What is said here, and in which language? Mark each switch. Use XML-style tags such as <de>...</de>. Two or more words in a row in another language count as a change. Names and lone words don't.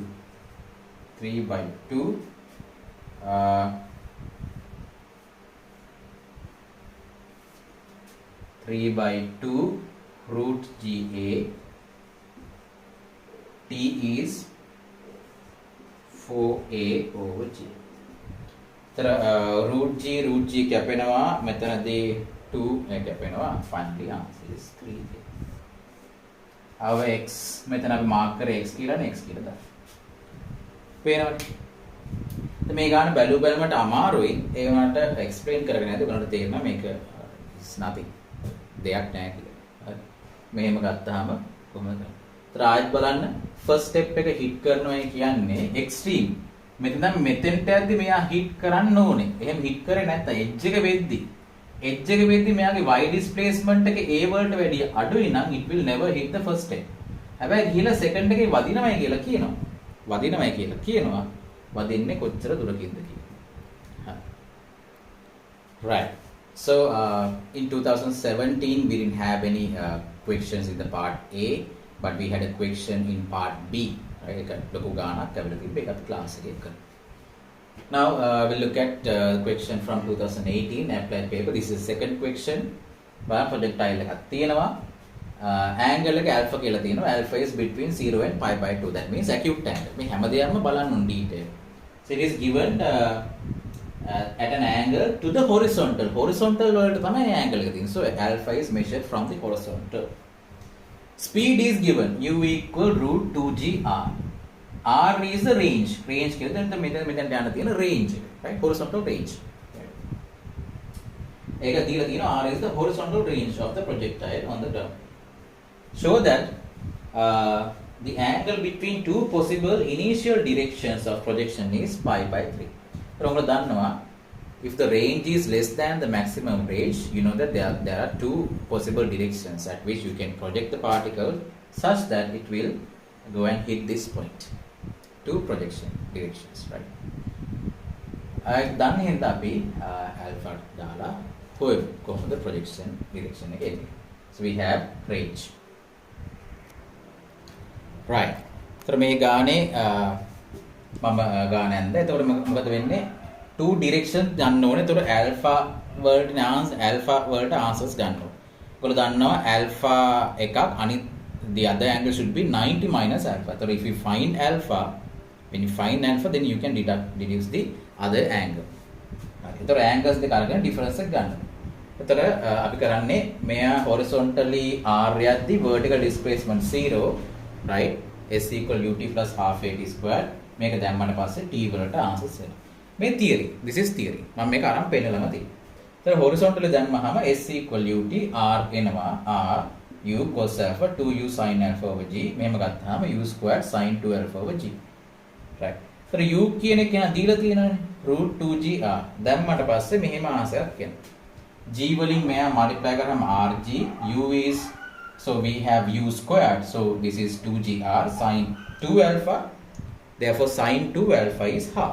<en>3 by 2 3 by 2 root GA. T is 4A over G. So root G</en> <si>කැපෙනවා මෙතනදී 2 කැපෙනවා.</si> <en>Finally answer is 3. Our x</en> <si>මෙතන අපි මාක් කරේ x කියලා නේ x කියලා දාන්න. පේනවනේ. මේ ගාන බැලුමට අමාරුයි. ඒ වුණාට එක්ස්ප්ලেইন කරගෙන යද්දී ඔයාලට තේරෙනවා මේක</si> <en>is nothing.</en> <si>දෙයක් නැහැ කියලා. හරි. මෙහෙම ගත්තාම කොහොමද? ඒතර ආයෙත් බලන්න</si> <en>first step</en> <si>එක හිට් කරනවා කියන්නේ එක්ස්ට්‍රීම්. මෙතන මෙතෙන්ට යද්දි මෙයා හිට් කරන්න ඕනේ. එහෙම හිට් කරේ නැත්නම් එජ් එක වෙද්දි මෙයාගේ</si> <en>y displacement</en> <si>එක a වලට වැඩිය අඩුයි නම්</si> <en>it will never hit the first step.</en> <si>හැබැයි ගිහලා සෙකන්ඩ් එකේ වදිනවයි කියලා කියනවා. වදින්නේ කොච්චර දුරකින්ද කියලා.</si> <en>Right. So in 2017 we didn't have any questions in the part A, but we had a question in part B. Right?</en> <si>ලොකු ගානක් ඇවිල්ලා තිබ්බ ඒකත් ක්ලාස් එකේ කරා.</si> <en>Now we'll look at question from 2018 applied paper. This is second question.</en> <si>බලන්න projectile එකක් තියෙනවා. Angle එක alpha කියලා තියෙනවා.</si> <en>Alpha is between 0 and pi by 2. That means acute angle.</en> <si>මේ හැමදේම බලන්න ඕන detail.</si> <en>So it is given at an angle to the horizontal.</en> <si>Horizontal වලට තමයි angle එක තියෙන්නේ.</si> <en>So alpha is measured from the horizontal. Speed is given. U equal root 2gr. R is the range. Range</en> <si>කියලා දැන් මෙතන යන තියෙන</si> <en>range එක. Right? Horizontal range.</en> <si>ඒක දීලා තියෙනවා</si> <en>R is the horizontal range of the projectile on the ground. Show that the angle between two possible initial directions of projection is pi by 3.</en> <si>ඔයාලා දන්නවා</si> <en>if the range is less than the maximum range, you know that there are two possible directions at which you can project the particle such that it will go and hit this point. Two projection directions, right?</en> <si>දන්නේ හින්දා අපි alpha දාලා කොහොමද</si> <en>projection direction</en> <si>එක එන්නේ.</si> <en>So we have range. Right.</en> <si>So මේ ගානේ මම ගාන ඇන්ද. එතකොට මොකද වෙන්නේ?</si> <en>Two directions</en> <si>ගන්න ඕනේ. එතකොට alpha වලට answers ගන්න ඕනේ. ඔයගොල්ලෝ දන්නවා alpha එකක් අනිත්</si> <en>the other angle should be 90 minus alpha. So if you find alpha, when you find alpha, then you can deduce the other angle.</en> <si>හරි. එතකොට angles දෙක අරගෙන difference එක ගන්න. එතකොට අපි කරන්නේ මෙයා horizontally r යද්දි</si> <en>vertical displacement</en> <si>0, right?</si> <en>S equal ut plus half at square.</en> <si>මේක දැම්මම පස්සේ t වලට answers එනවා. මේ theory.</si> <en>This is theory.</en> <si>මම මේක අරන් පෙන්නලම තියෙනවා. එතකොට horizontally දැම්මහම</si> <en>S equal ut r</en> <si>එනවා.</si> <en>r u cos alpha 2u sin alpha over g.</en> <si>මෙහෙම ගත්තාම</si> <en>u squared sin 2 alpha over g. Right.</en> <si>So u කියන එක දීලා තියෙනවානේ root 2gr. දැම්මට පස්සේ මෙහෙම ආන්සරයක් එනවා. g වලින් මෙයා multiply කරාම rg,</si> <en>u is, so we have u squared, so this is 2gr sin 2 alpha, therefore sin 2 alpha is half.</en>